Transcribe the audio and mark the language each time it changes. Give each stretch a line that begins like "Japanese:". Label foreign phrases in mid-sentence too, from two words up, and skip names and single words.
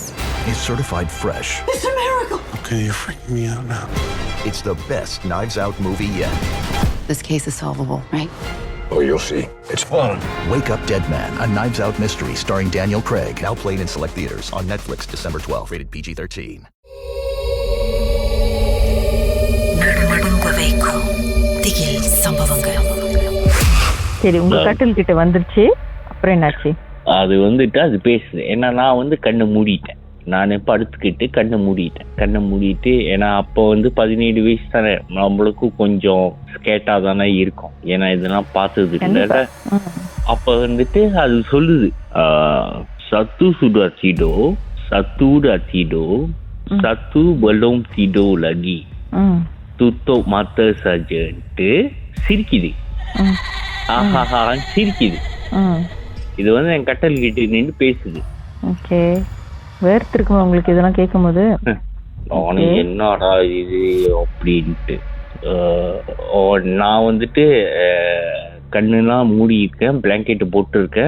English: It's certified fresh. It's a miracle. Okay, you're freaking me out now. It's the best Knives Out movie yet. This case is solvable, right? Oh, you'll see. It's fun. Wake Up Dead Man, a Knives Out mystery starring Daniel Craig. Now playing in select theaters on Netflix December 12th, rated PG-13.
Tamil: சரி, உங்க கட்டில் கிட்ட வந்துருச்சு. அப்புறம் என்னாச்சு? அது வந்துட்டு அது பேசுது. ஏன்னா நான் வந்து கண்ணை மூடிட்டேன். நான் படுத்துக்கிட்டு கண்ணை மூடிட்டு ஏன்னா அப்போ வந்து 17 வயசு தானே, நம்மளுக்கும் கொஞ்சம் ஸ்கேட்டாக தானே இருக்கும். ஏன்னா இதெல்லாம் பார்த்தது இல்லை. அப்போ வந்துட்டு அது சொல்லுது, சத்து
Malay: belum tidur lagi tutup mata saja
Tamil: ன்ட்டு சிரிக்குது. ஆஹா சிரிக்குது. இது வந்து என் கட்டல் கிட்ட நின்று பேசுது. ஓகே, வேர்த்திருக்குமா உங்களுக்கு இதெல்லாம் கேட்கும்போது? அவனுக்கு என்னடா இது அப்படின்ட்டு நான் வந்துட்டு கண்ணுலாம் மூடி இருக்கேன், பிளாங்கெட்டு போட்டு இருக்கேன்.